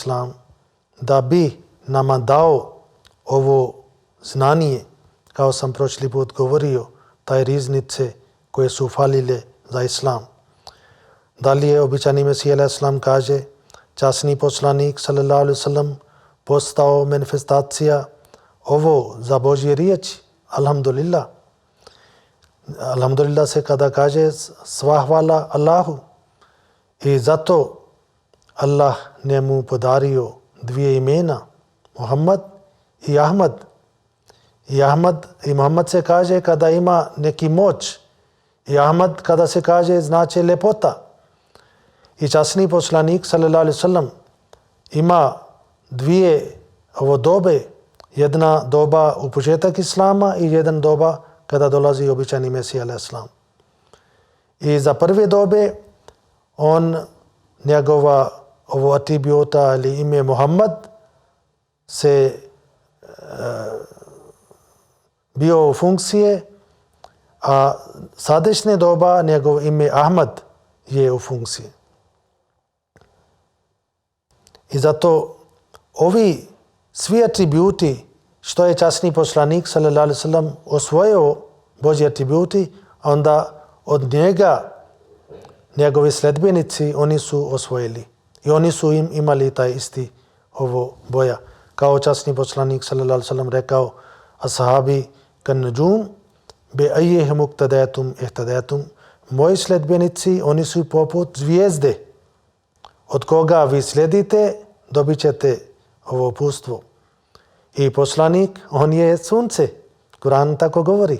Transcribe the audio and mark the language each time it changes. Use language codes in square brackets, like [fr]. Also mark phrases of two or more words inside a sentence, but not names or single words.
[bs] da bi nama dao ovo znanje, kao sam prošli put govorio, taj riznice koje su falile za Islam. Dalje običani Mesija a.s. kaže, časni poslanik [ar] صلى الله عليه وسلم [bs] postao manifestacija ovo za Božje riječi. Alhamdulillah. Alhamdulillah se kada kaže sva hvala Allahu. I zato Allah njemu podario dvije imena, Muhammad i Ahmad. I Ahmad i Muhammad se kaže kada ima neki moć. I Ahmad kada se kaže znači lepota. I časni poslanik [ar] صلى الله عليه وسلم [bs] ima dvije dobe, jedna doba u početak Islama i jedna doba kada dolazi običani Mesija [ar] عليه السلام. [bs] I za prve dobe njegova atributa ili ime Muhammad se bio u funkcije, a sadašnje doba njegov ime Ahmad je u funkciji. I zato ovi svi atributi što je časni poslanik [ar] صلى الله عليه وسلم [bs] osvojio Božji atributi, onda od njega njegovi sledbenici oni su osvojili i oni su imali taj isti boja. Kao časni poslanik [ar] صلى الله عليه وسلم [bs] rekao, [ar] أصحابي كالنجوم بأيهم اقتديتم اهتديتم, [bs] moji sledbenici oni su poput zvijezde, od koga vi slijedite dobit ćete ovo upustvo. I poslanik, on je sunce, Kur'an tako govori.